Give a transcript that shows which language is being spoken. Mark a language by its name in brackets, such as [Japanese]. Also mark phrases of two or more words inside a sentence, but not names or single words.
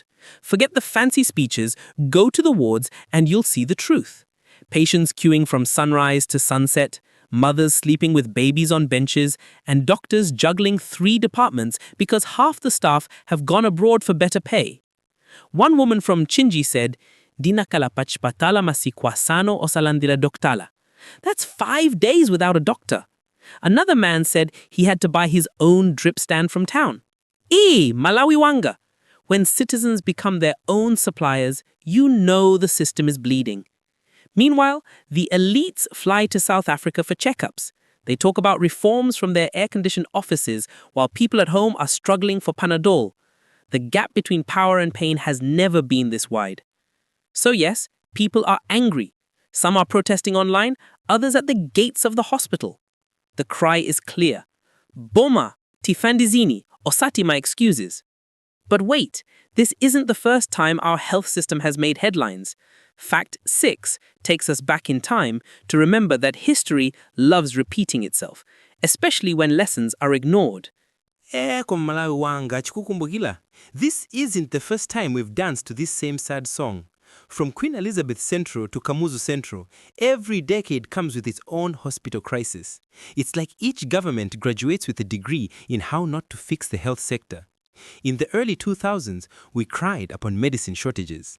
[English] Forget the fancy speeches, go to the wards and you'll see the truth. Patients queuing from sunrise to sunset, mothers sleeping with babies on benches, and doctors juggling 3 departments because half the staff have gone abroad for better pay. One woman from Chinji said, [Nyanja] "Dinakala chipatala masikwasano osalandira doktala." [English] That's 5 days without a doctor. Another man said he had to buy his own drip stand from town. [Nyanja] Malawi wanga. [English] When citizens become their own suppliers, you know the system is bleeding. Meanwhile, the elites fly to South Africa for checkups. They talk about reforms from their air-conditioned offices while people at home are struggling for Panadol. The gap between power and pain has never been this wide. So yes, people are angry. Some are protesting online, others at the gates of the hospital. The cry is clear. [Nyanja] Boma, tifandizini, osati [English] my excuses. But wait, this isn't the first time our health system has made headlines. Fact 6 takes us back in time to remember that history loves repeating itself, especially when lessons are ignored. [Nyanja] Malawi wanga chikukumbukila. [English] This isn't the first time we've danced to this same sad song. From Queen Elizabeth Central to Kamuzu Central, every decade comes with its own hospital crisis. It's like each government graduates with a degree in how not to fix the health sector. In the early 2000s, we cried upon medicine shortages.